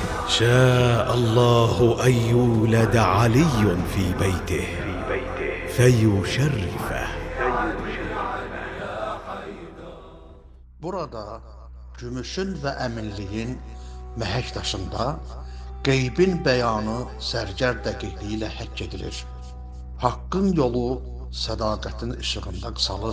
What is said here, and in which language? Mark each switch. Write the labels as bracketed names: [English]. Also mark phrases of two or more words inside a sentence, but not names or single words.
[Arabic] شاء الله أن يولد علي في بيته فيشرفه. [Azerbaijani] Burada gümüşün və əminliyin məhək daşında qeybin bəyanı sərgər dəqiqliyi ilə həkk edilir. Haqqın yolu sədaqətin işığında qısalır.